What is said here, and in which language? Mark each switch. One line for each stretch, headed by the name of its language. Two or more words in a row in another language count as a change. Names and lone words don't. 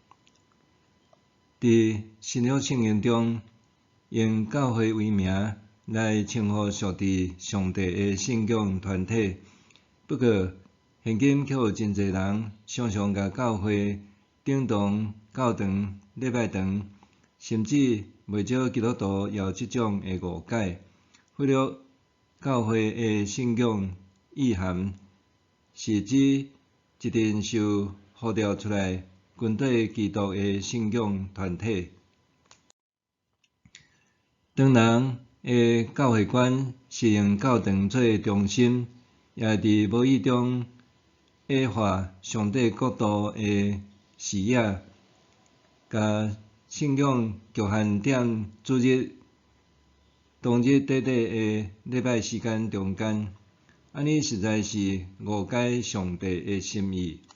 Min Nan Chinese: 伫新约圣经中，用教会为名来称呼属伫上帝的信仰团体，不过，现今却有真侪人常常甲教会等同教堂、礼拜堂，甚至袂少基督徒也有即种的误解，忽略教会的信仰意涵，是指一定受呼召出来跟对基督的信仰团体。当人的教会观是用教堂做中心，也伫无意中矮化上帝国度的视野，甲信仰局限点主日、当日短短的礼拜时间中间，安尼实在是误解上帝的心意。